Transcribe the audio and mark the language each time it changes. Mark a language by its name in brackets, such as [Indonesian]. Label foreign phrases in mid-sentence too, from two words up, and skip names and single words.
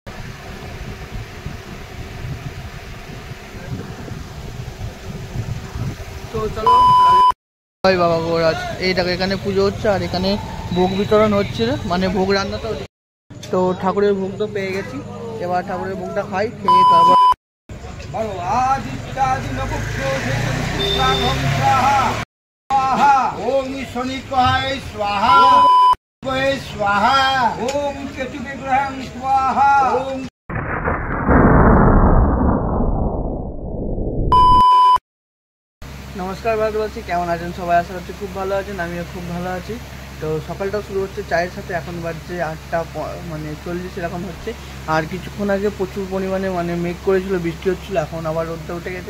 [Bangla] তো চলো ভাই বাবা গোরাজ, এই দেখো এখানে পুজো হচ্ছে আর এখানে ভোগ বিতরণ হচ্ছে, মানে ভোগ রান্নাটা। তো ঠাকুরের ভোগ তো পেয়ে গেছি, এবার ঠাকুরের ভোগটা খাই, খেয়ে তারপর [Sanskrit] ओम शनि स्वाहा स्वाहा ओम केतु विग्रह स्वाहा ओम। [Bangla] নমস্কার ভারতবাসী, কেমন আছেন সবাই? আশা করছি খুব ভালো আছেন, আমিও খুব ভালো আছি। তো সকালটা শুরু হচ্ছে চায়ের সাথে, এখন বাজছে 8টা মানে 40 এরকম হচ্ছে। আর কিছুক্ষণ আগে প্রচুর পরিমাণে মানে মেঘ করেছিল, বৃষ্টি হচ্ছিলো, এখন আবার রোদটা উঠে গেছে।